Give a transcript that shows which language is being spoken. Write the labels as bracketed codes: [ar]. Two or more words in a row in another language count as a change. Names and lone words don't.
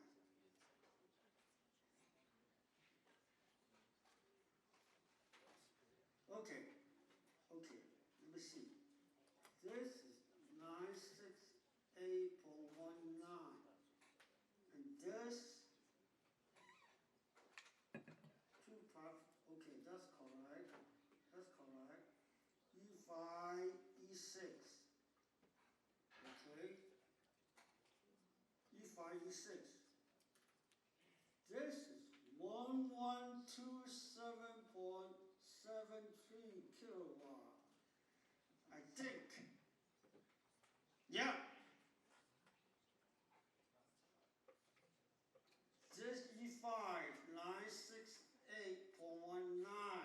[en] Okay, okay, let me see. This is 968.19. And this, okay, that's correct. That's correct. E5, E6. Okay. E5, E6. This is 1127.73 kilowatt. I think. Yeah. This E5, 968.19.